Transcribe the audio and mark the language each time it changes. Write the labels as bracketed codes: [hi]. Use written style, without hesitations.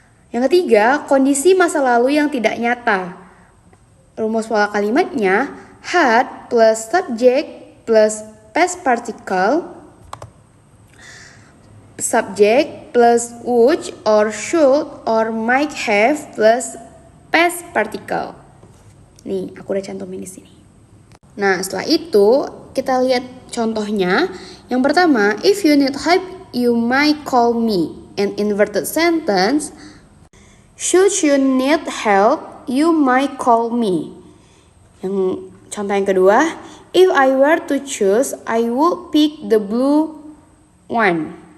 [id] Yang ketiga, kondisi masa lalu yang tidak nyata. Rumus pola kalimatnya [en] had plus subject plus past particle, subject plus would or should or might have plus past particle. [id] Nih, aku udah cantumin di sini. Nah, setelah itu kita lihat contohnya. Yang pertama, [en] if you need help, you might call me. An inverted sentence, should you need help, you might call me. [id] Yang contoh yang kedua, [en] if I were to choose, I would pick the blue one.